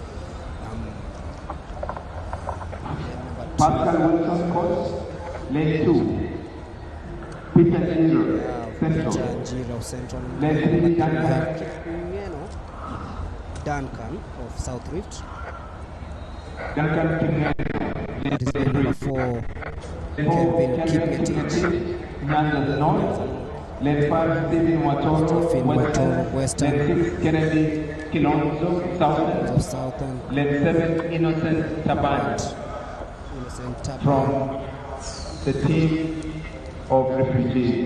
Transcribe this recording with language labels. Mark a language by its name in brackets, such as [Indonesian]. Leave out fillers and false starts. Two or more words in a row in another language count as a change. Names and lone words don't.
[English] Pascal Wilson, Coast. Lane 2. Peter Giro, Central. Lane 3, Duncan of South Rift. Duncan Kipngeno. That is lane number 4. Kelvin Kipngetich. Nyanza North. Lane 5, Stephen Watoro, Western. Lane 6, Kennedy Kilonzo, Southern. Lane 7, Innocent Taban. From the team of refugees.